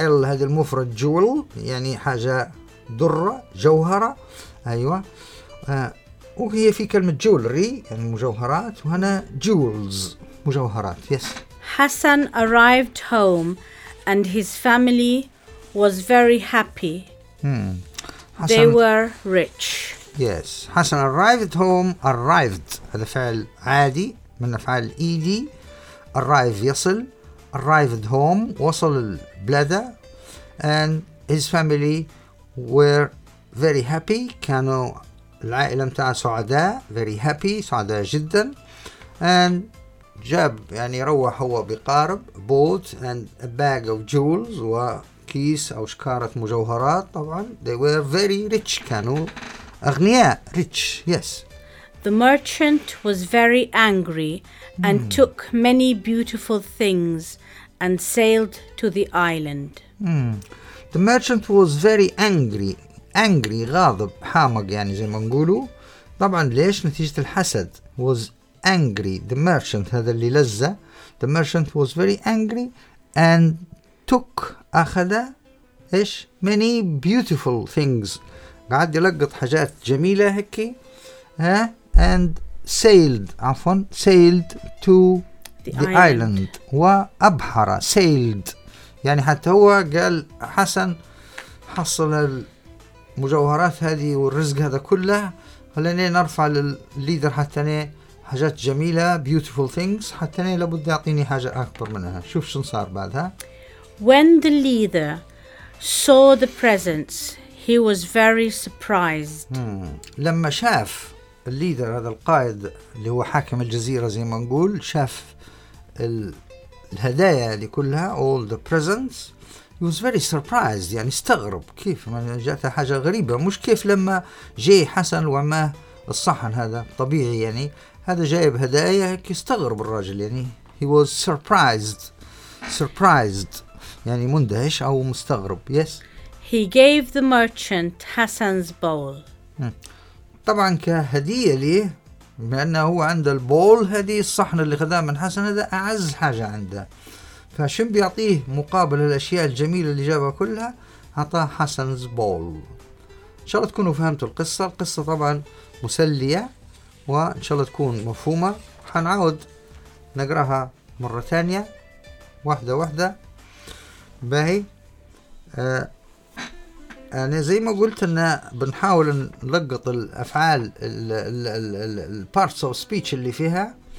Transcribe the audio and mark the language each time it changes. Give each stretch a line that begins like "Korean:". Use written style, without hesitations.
Arabic: ال، هذا المفرد جول يعني حاجة درة جوهرة. ايوه وهي في كلمة جولري يعني مجوهرات، وهنا جولز مجوهرات. يس
English: Hassan arrived home and his family was very happy. Hassan, they were rich. Yes. Hassan arrived home. Arrived.
Arabic: هذا فعل عادي من أفعال الإيدي. Arrive يصل.
English: Arrived home.
Arabic: وصل البلدة.
English: And his family were very happy.
Arabic: كانوا العائلة متاع سعداء.
English: Very happy.
Arabic: سعداء جدا. And جاب يعني روح هو بقارب.
English: Boat and a bag of jewels.
Arabic: وكيس أو شكارة مجوهرات طبعا.
English: They were very rich.
Arabic: كانوا أغنياء.
English: Rich. Yes. The merchant was very angry and took many beautiful things and sailed to the island. The merchant was very angry.
Arabic: Angry, غاضب, حامق يعني زي ما نقوله. طبعا ليش نتيجة الحسد.
English: Was angry.
Arabic: The merchant, هذا اللي لزة.
English: The merchant was very angry and took,
Arabic: أخذ, إيش,
English: many beautiful things.
Arabic: قعد يلقط حاجات جميلة هكي.
English: ها؟ And sailed, عفواً, sailed to the island.
Arabic: وأبحر, sailed. يعني حتى هو قال حسن حصل المجوهرات هذه والرزق هذا كله. خليني نرفع للليدر حتى أنا حاجات جميلة,
English: beautiful things.
Arabic: حتى أنا لابد يعطيني حاجة أكبر منها. شوف شن صار بعدها.
English: When the leader saw the presents, he was very surprised.
Arabic: لما شاف الليدر هذا القائد اللي هو حاكم الجزيرة زي ما نقول شاف الهدايا اللي كلها
English: all the presents he was very surprised
Arabic: يعني استغرب كيف ما جاتها حاجة غريبة مش كيف لما جاي حسن وما الصحن هذا طبيعي يعني هذا جايب هدايا كيستغرب الراجل يعني
English: he was surprised
Arabic: يعني مندهش أو مستغرب yes
English: he gave the merchant Hassan's bowl
Arabic: طبعا كهدية ليه بأنه هو عند البول هذه الصحن اللي خذها من حسن هذا أعز حاجة عنده فشن بيعطيه مقابل الأشياء الجميلة اللي جابها كلها أعطاه حسن's bowl إن شاء الله تكونوا فهمتوا القصة القصة طبعا مسلية وإن شاء الله تكون مفهومة حنعود نقرأها مرة ثانية واحدة واحدة باهي أنا زي ما قلت أن بنحاول نلقط الأفعال الـ
English: parts of speech
Arabic: اللي فيها